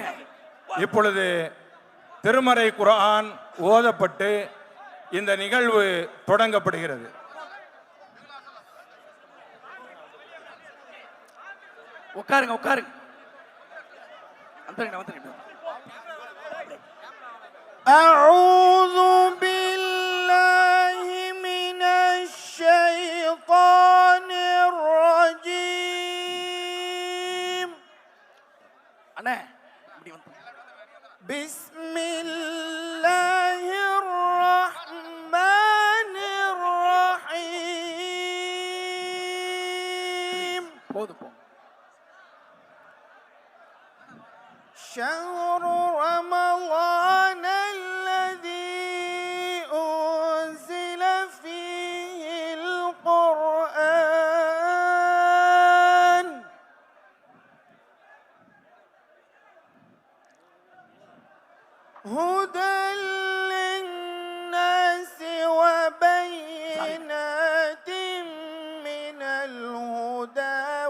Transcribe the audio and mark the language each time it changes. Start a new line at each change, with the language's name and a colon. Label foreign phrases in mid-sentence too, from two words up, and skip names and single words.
Tamil: இப்பொழுது திருமறை குர்ஆன் ஓதப்பட்டு இந்த நிகழ்வு தொடங்கப்படுகிறது. உட்காருங்க உட்காருங்க. வந்துருங்க வந்துருங்க.
Arabic: أعوذ بالله من الشيطان الرجيم.
Tamil: அண்ணே இப்படி வந்து.
Arabic: بسم الله الرحمن الرحيم.
Tamil: போதும் போ.
Arabic: شهر رمضان الذي أنزل فيه القرآن هدى للناس وبينات من الهدى